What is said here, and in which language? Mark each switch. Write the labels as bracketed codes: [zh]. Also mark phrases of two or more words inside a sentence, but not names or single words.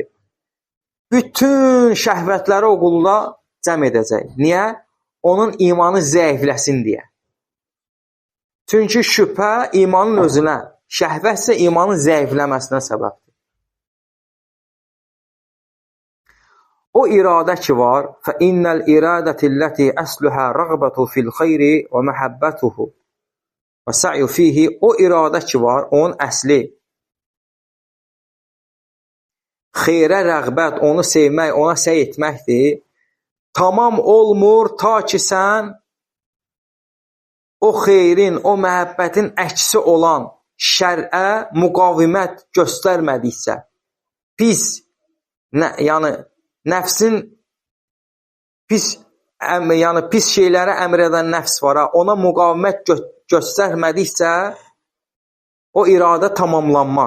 [az] Bütün şəhvətləri o qulda cəm edəcək. Niyə? Onun imanı zəifləsin deyə. Çünki şübhə imanın özünə, şəhvət isə imanın zəifləməsinə səbəbdir. O iradə ki var, [ar] فَإِنَّ الْإِرَادَةِ الَّتِي أَسْلُهَا رَغْبَةُ فِي الْخَيْرِ وَمَحَبَّتُهُ وَسَعْيُ فِيهِ. [az] O iradə ki var, onun əsli xeyrə rəğbət, onu sevmək, ona səy etməkdir. Tamam olmur ta ki sən o xeyrin, o məhəbbətin əksi olan şərə müqavimət göstərmədiksə, pis, yəni nəfsin pis şeylərə əmr edən nəfs var, ona müqavimət göstərmədiksə, o iradə tamamlanmaz.